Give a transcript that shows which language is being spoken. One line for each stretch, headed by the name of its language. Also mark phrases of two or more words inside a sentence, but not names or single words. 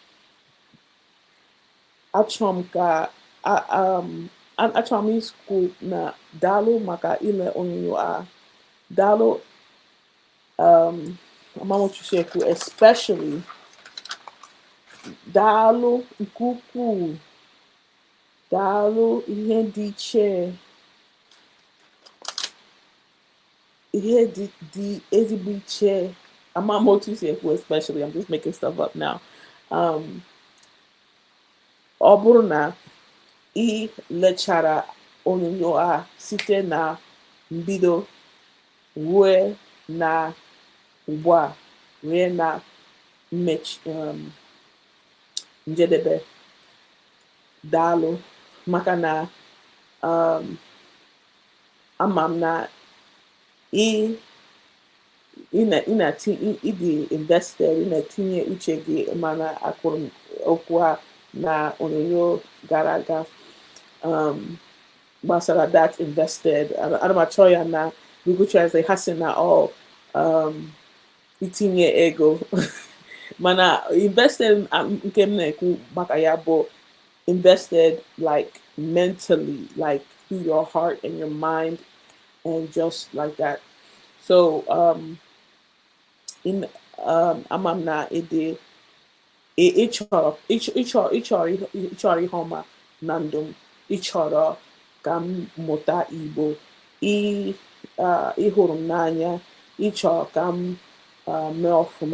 Igbo: Achọrọ m ikwu na daalụ maka ile onyonyo a. Daalụ amamochusekwu, especially daalụ nke ukwuu. Daalụ ihe dị iche. Ihe dị ezigbo iche. Amamochusekwu, especially.
English: I'm just making stuff up now.
Igbo: Ọ bụrụ na ị lechara onyonyo a site na mbido ruo na ugbu a ruo na njedebe, daalụ maka na ama m na ị dị invested, ị na-etinye uche gị mana akwụrụ okwu a na onyonyo gara aga gbasara
English: that invested.
Igbo: Ana m achọ ya na Google Translate ha sị na itinye ego mana invested nke m na-ekwu maka ya bụ
English: invested like mentally, like through your heart and your mind and just like that.
Igbo: So ama m na ịdị ịchọrọ ihe ọma na ndụ m. Ịchọrọ ka m mụta Igbo, ịhụrụ m n'anya, ịchọrọ ka m mee ọfụma.